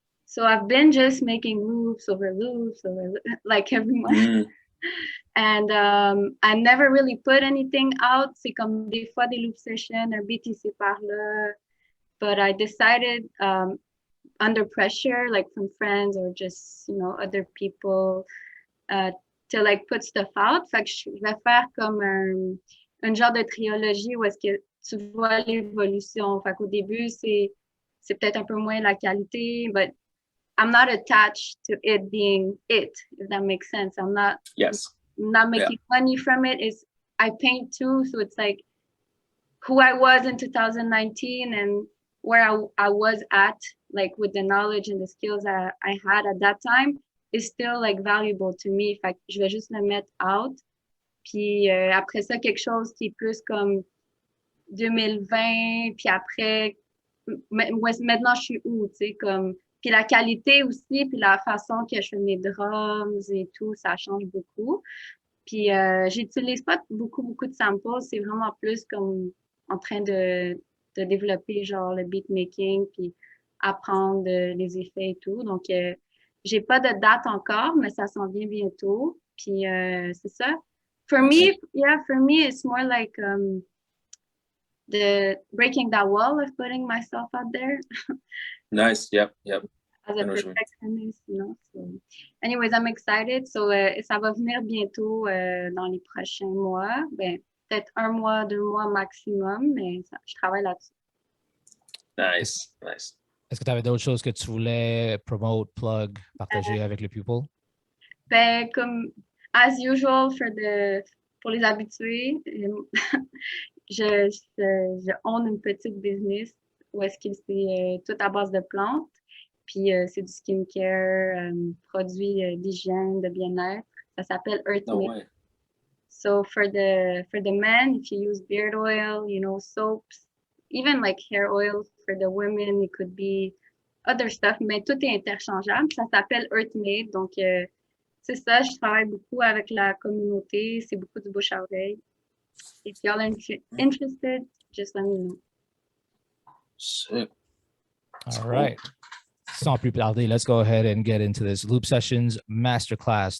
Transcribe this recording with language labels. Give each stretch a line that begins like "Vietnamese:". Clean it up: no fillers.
English: So I've been just making loops over like every month. And I never really put anything out.
French: C'est comme des fois des loop sessions, un beat ici par là.
English: But I decided under pressure, like from friends or just, you know, other people, to like put stuff out.
French: Fait que je vais faire comme un genre de trilogie où est-ce que tu vois l'évolution. Fait qu'au début, c'est peut-être un peu moins la qualité,
English: but I'm not attached to it being it, if that makes sense. I'm not making money from it. I paint too, so it's like who I was in 2019 and where I was at, like with the knowledge and the skills I had at that time, is still like valuable to me.
French: Fait que je vais juste le mettre out. Puis après ça, quelque chose qui est plus comme 2020, puis après, maintenant je suis où, tu sais, comme Puis la qualité aussi, puis la façon que je fais mes drums et tout, ça change beaucoup. Puis j'utilise pas beaucoup de samples, c'est vraiment plus comme en train de développer genre le beatmaking, puis apprendre les effets et tout. Donc j'ai pas de date encore, mais ça s'en vient bientôt. Puis c'est ça.
English: For me, it's more like the breaking that wall of putting myself out there. Nice. Yep. As a perfectionist, you know. So, anyways, I'm excited.
French: So, ça va venir bientôt dans les prochains mois. Ben, peut-être 1 mois, 2 mois maximum, mais je travaille là-dessus.
English: Nice.
French: Est-ce que tu avais d'autres choses que tu voulais
English: promote, plug,
French: partager avec le people? Ben, comme
English: as usual
French: pour les habitués, je own une petite business où est-ce que c'est tout à base de plantes. Puis c'est du skincare, produits d'hygiène, de bien-être. Ça s'appelle Artbeat.
English: No way. So for the men, if you use beard oil, you know, soaps, even like hair oil for the women, it could be other stuff,
French: mais tout est interchangeable. Ça s'appelle Artmade. Donc c'est ça, je travaille beaucoup avec la communauté. C'est beaucoup du bouche à oreille.
English: If y'all are interested, just let me know. Sick. All right.
French: Sans plus tarder,
English: let's go ahead and get into this Loop Sessions Masterclass.